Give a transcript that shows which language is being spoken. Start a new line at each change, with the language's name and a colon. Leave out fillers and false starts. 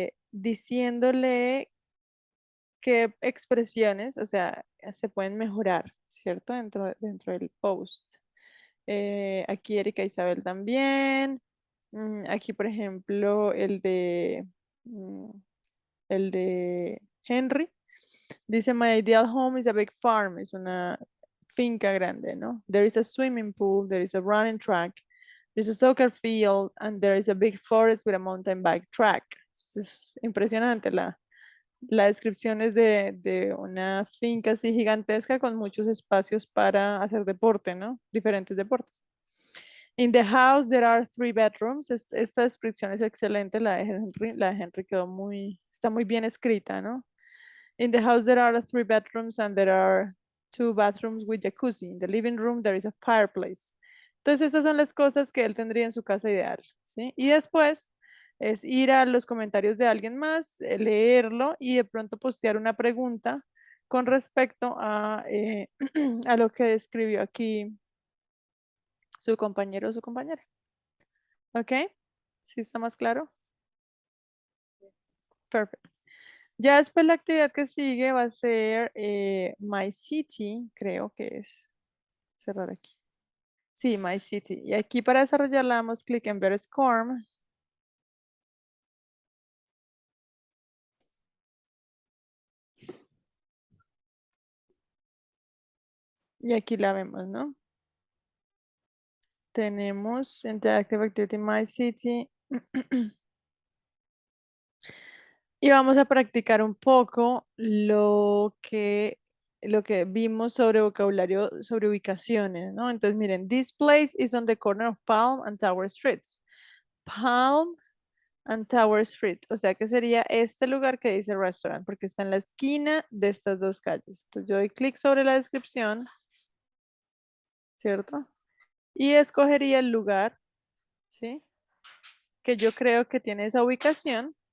Spanish: Diciéndole qué expresiones, o sea, se pueden mejorar, ¿cierto? Dentro del post. Aquí Erika Isabel también. Aquí, por ejemplo, mm, el de Henry.
English: Dice, My ideal home is a big farm.
Spanish: Es una finca grande, ¿no?
English: There is a swimming pool. There is a running track. There's a soccer field. And there is a big forest with a mountain bike track.
Spanish: Es impresionante la descripción es de una finca así gigantesca con muchos espacios para hacer deporte, ¿no? Diferentes deportes.
English: In the house there are 3 bedrooms.
Spanish: Esta descripción es excelente, la de Henry. La de Henry está muy bien escrita, ¿no?
English: In the house there are 3 bedrooms and there are 2 bathrooms with jacuzzi. In the living room there is a fireplace.
Spanish: Entonces estas son las cosas que él tendría en su casa ideal, ¿sí? Y después es ir a los comentarios de alguien más, leerlo y de pronto postear una pregunta con respecto a lo que describió aquí su compañero o su compañera. ¿Ok? ¿Sí está más claro? Perfect. Ya después la actividad que sigue va a ser My City, creo que es. Cerrar aquí. Sí, My City. Y aquí para desarrollarla damos clic en ver SCORM. Y aquí la vemos, ¿no? Tenemos Interactive Activity My City. Y vamos a practicar un poco lo que vimos sobre vocabulario, sobre ubicaciones, ¿no? Entonces, miren,
English: this place is on the corner of Palm and Tower Streets. Palm and Tower Street.
Spanish: O sea que sería este lugar que dice restaurant, porque está en la esquina de estas dos calles. Entonces, yo doy clic sobre la descripción, ¿cierto? Y escogería el lugar, ¿sí? Que yo creo que tiene esa ubicación.